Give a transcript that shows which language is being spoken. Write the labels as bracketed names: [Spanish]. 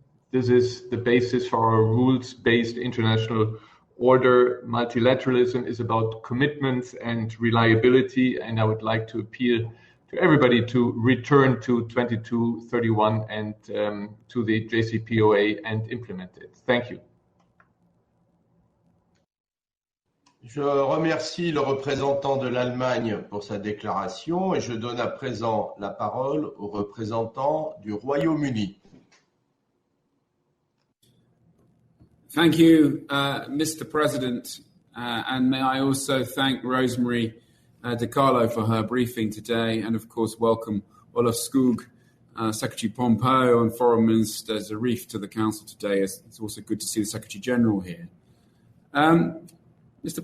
[English] This is the basis for our rules-based international order. Multilateralism is about commitments and reliability, and I would like to appeal to everybody to return to 2231 and to the JCPOA and implement it. Thank you. [French] Je remercie le représentant de l'Allemagne pour sa déclaration et je donne à présent la parole au représentant du Royaume-Uni. [English] Thank you, Mr. President, and may I also thank Rosemary DiCarlo for her briefing today, and of course welcome Olaf Skog, Secretary Pompeo, and Foreign Minister Zarif to the Council today. It's also good to see the Secretary General here. Mr.